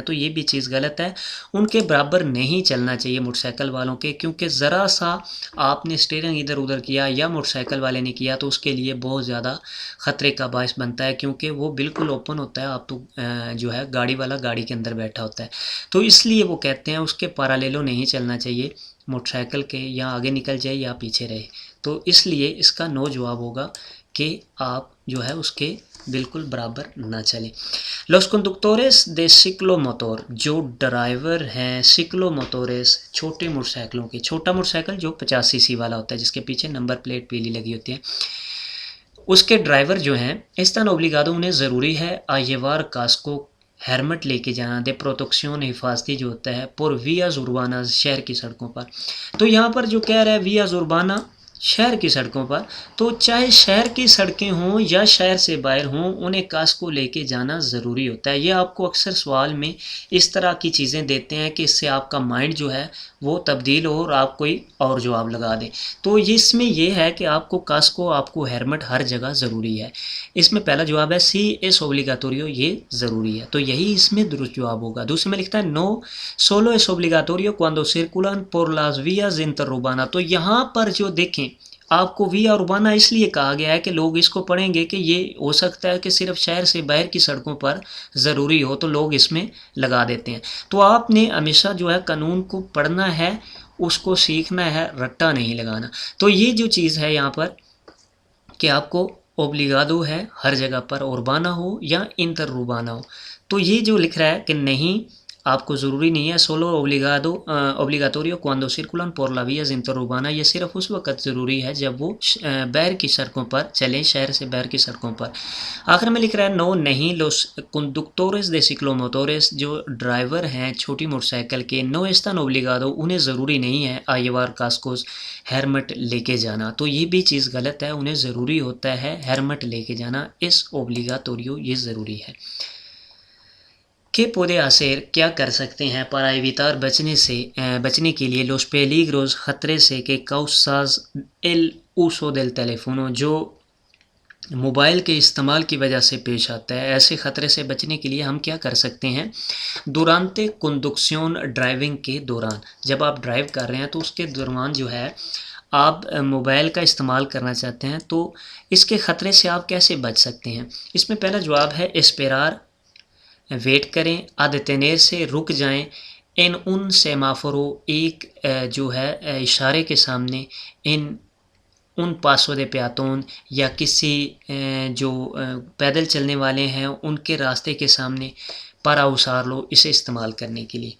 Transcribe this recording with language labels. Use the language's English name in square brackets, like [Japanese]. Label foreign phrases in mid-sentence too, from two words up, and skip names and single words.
[Urdu] تو یہ بھی چیز غلط ہے، ان کے برابر نہیں چلنا چاہیے موٹر سائیکل والوں کے، کیونکہ ذرا سا آپ نے اسٹیئرنگ ادھر ادھر کیا یا موٹر سائیکل والے نے کیا تو اس کے لیے بہت زیادہ خطرے کا باعث بنتا ہے، کیونکہ وہ بالکل اوپن ہوتا ہے، آپ تو جو ہے گاڑی والا گاڑی کے اندر بیٹھا ہوتا ہے. تو اس لیے وہ کہتے ہیں اس کے پیرالل نہیں چلنا چاہیے موٹر سائیکل کے، یا آگے نکل جائے یا پیچھے رہے. تو اس لیے اس کا نو جواب ہوگا کہ آپ جو ہے اس کے بالکل برابر نہ چلیں. [Spanish] Los conductores de ciclomotor، [Urdu] جو ڈرائیور ہیں سکلو موٹورس چھوٹے موٹر سائیکلوں کے، چھوٹا موٹر سائیکل جو 50 cc والا ہوتا ہے جس کے پیچھے نمبر پلیٹ پیلی لگی ہوتی ہے، اس کے ڈرائیور جو ہیں [Spanish] están obligados، [Urdu] انہیں ضروری ہے [Spanish] a llevar casco، [Urdu] ہیلمٹ لے کے جانا، دے پروٹیکشن حفاظتی جو ہوتا ہے [Spanish] por vías urbanas, [Urdu] شہر کی سڑکوں پر. تو یہاں پر جو کہہ رہا ہے [Spanish] vías urbanas, [Urdu] شہر کی سڑکوں پر، تو چاہے شہر کی سڑکیں ہوں یا شہر سے باہر ہوں انہیں کاسکو لے کے جانا ضروری ہوتا ہے. یہ آپ کو اکثر سوال میں اس طرح کی چیزیں دیتے ہیں کہ اس سے آپ کا مائنڈ جو ہے وہ تبدیل ہو اور آپ کوئی اور جواب لگا دیں. تو اس میں یہ ہے کہ آپ کو کاسکو، آپ کو ہیلمٹ ہر جگہ ضروری ہے. اس میں پہلا جواب ہے [Spanish] sí es obligatorio, [Urdu] یہ ضروری ہے، تو یہی اس میں درست جواب ہوگا. دوسرے میں لکھتا ہے [Spanish] no solo es obligatorio cuando circulan por las vías interurbanas. [Urdu] تو یہاں پر جو دیکھیں آپ کو [Spanish] vía urbana [Urdu] اس لیے کہا گیا ہے کہ لوگ اس کو پڑھیں گے کہ یہ ہو سکتا ہے کہ صرف شہر سے باہر کی سڑکوں پر ضروری ہو، تو لوگ اس میں لگا دیتے ہیں. تو آپ نے ہمیشہ جو ہے قانون کو پڑھنا ہے، اس کو سیکھنا ہے، رٹا نہیں لگانا. تو یہ جو چیز ہے یہاں پر کہ آپ کو اوبلیگادو ہے ہر جگہ پر، اربانا ہو یا انٹر اربانا ہو. تو یہ جو لکھ رہا ہے کہ نہیں آپ کو ضروری نہیں ہے [Spanish] solo obligatorio cuando circulan por las vías interurbanas، [Urdu] یہ صرف اس وقت ضروری ہے جب وہ باہر کی سڑکوں پر چلیں، شہر سے باہر کی سڑکوں پر. آخر میں لکھ رہا ہے نو نہیں [Spanish] los conductores de ciclomotores، [Urdu] جو ڈرائیور ہیں چھوٹی موٹر سائیکل کے، [Spanish] no están obligados، [Urdu] انہیں ضروری نہیں ہے [Spanish] a llevar cascos، [Urdu] ہیلمٹ لے کے جانا. تو یہ بھی چیز غلط ہے، انہیں ضروری ہوتا ہے ہیلمٹ لے کے جانا، [Spanish] es obligatorio [Urdu] یہ ضروری ہے. کہ [Spanish] puede hacer [Urdu] کیا کر سکتے ہیں [Spanish] para evitar [Urdu] بچنے کے لیے [Spanish] los peligros [Urdu] خطرے سے کہ [Spanish] causas el uso del teléfono، [Urdu] جو موبائل کے استعمال کی وجہ سے پیش آتا ہے، ایسے خطرے سے بچنے کے لیے ہم کیا کر سکتے ہیں. [Spanish] durante conducción، [Urdu] ڈرائیونگ کے دوران، جب آپ ڈرائیو کر رہے ہیں تو اس کے دوران جو ہے آپ موبائل کا استعمال کرنا چاہتے ہیں، تو اس کے خطرے سے آپ کیسے بچ سکتے ہیں. اس میں پہلا جواب ہے اسپیرار، ویٹ کریں، ادتینیر سے رک جائیں، [Spanish] en semáforo, [Urdu] ایک جو ہے اشارے کے سامنے، [Spanish] en paso de peatón, [Urdu] یا کسی جو پیدل چلنے والے ہیں ان کے راستے کے سامنے، [Spanish] para usar lo, [Urdu] اسے استعمال کرنے کے لیے.